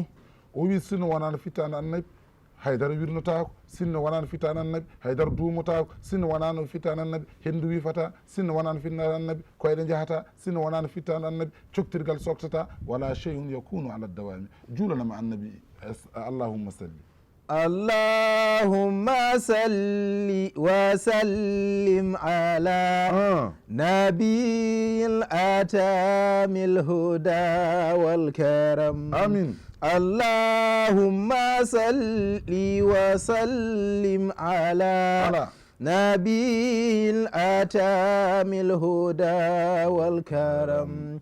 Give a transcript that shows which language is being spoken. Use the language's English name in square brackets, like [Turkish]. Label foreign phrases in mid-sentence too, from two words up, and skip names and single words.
[Fula] o wi sinno wonano fittande annabi haydara wirnotako sinno wonano fittane annabi haydara duumotako sinno wonano fittane annabi hendu wifata sinno wonano fittane annabi koyɗe jahata sinno wonano fittane annabi coktirgal soktata [Arabic] ولا شيء يكون على الدوام [Fula] juulanama annabi [Arabic] اللهم صل اللهم صل وسلم على نبي الأتام الهدى والكرم amin اللهم صل وسلم على نبي الأتام الهدى والكرم